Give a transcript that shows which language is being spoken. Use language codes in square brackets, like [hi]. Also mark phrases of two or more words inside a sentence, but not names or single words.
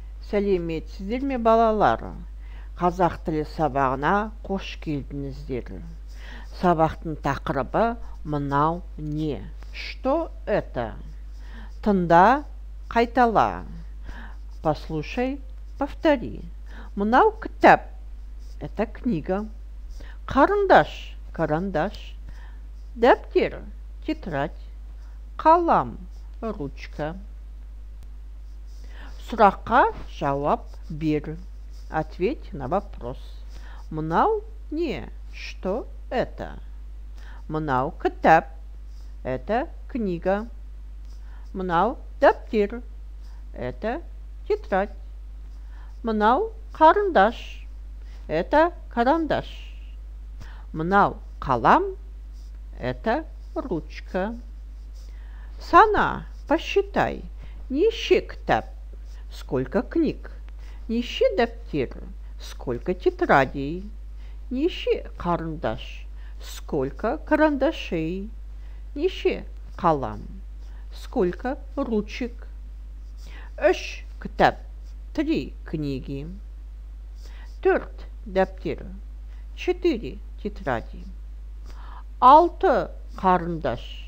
[kk] Сәлеметсіздер ме, балалар? Қазақ тілі сабағына қош келдіңіздер. Сабақтың тақырыбы мынау не? [ru] Что это? [kk] Тыңда, қайтала. [ru] Послушай, повтори. [kk] Мынау кітап. [ru] Это книга. [kk] Карандаш, карандаш. Дәптер, тетрадь. Қалам, ручка. Сұраққа жауап бер. [ru] Ответь на вопрос. [kk] Мынау не? [ru] Что это? [kk] Мынау кітап. [ru] Это книга. [kk] Мынау дәптер. [ru] Это тетрадь. [kk] Мынау карандаш. [ru] Это карандаш. [kk] Мынау қалам. [ru] Это ручка. Сана, посчитай. [kk] Неше кітап. [ru] Сколько книг? [kk] Неше дәптер? [ru] Сколько тетрадей? [kk] Неше карандаш? [ru] Сколько карандашей? [kk] Неше қалам? [ru] Сколько ручек? [kk] 3 кітап. 3 книги. 4 дәптер. 4 тетради. 6 карандаш.